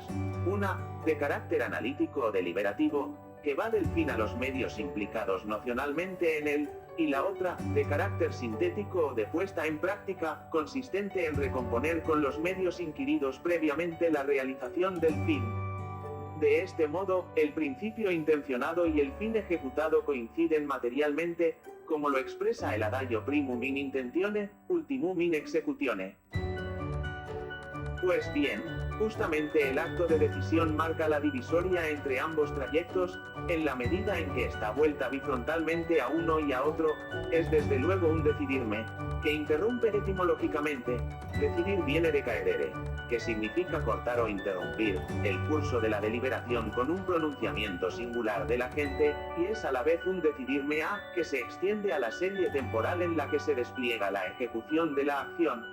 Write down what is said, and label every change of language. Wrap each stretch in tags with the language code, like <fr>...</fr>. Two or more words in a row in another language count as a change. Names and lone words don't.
<es>Una, de carácter analítico o deliberativo, que va del fin a los medios implicados nocionalmente en él, y la otra, de carácter sintético o de puesta en práctica, consistente en recomponer con los medios inquiridos previamente la realización del fin. De este modo, el principio intencionado y el fin ejecutado coinciden materialmente, como lo expresa el adagio</es> <la>primum in intentione, ultimum in executione.</la> <es>Pues bien, justamente el acto de decisión marca la divisoria entre ambos trayectos, en la medida en que está vuelta bifrontalmente a uno y a otro, es desde luego un decidirme, que interrumpe etimológicamente. Decidir viene de caedere, que significa cortar o interrumpir el curso de la deliberación con un pronunciamiento singular de la gente, y es a la vez un decidirme a, que se extiende a la serie temporal en la que se despliega la ejecución de la acción.</es>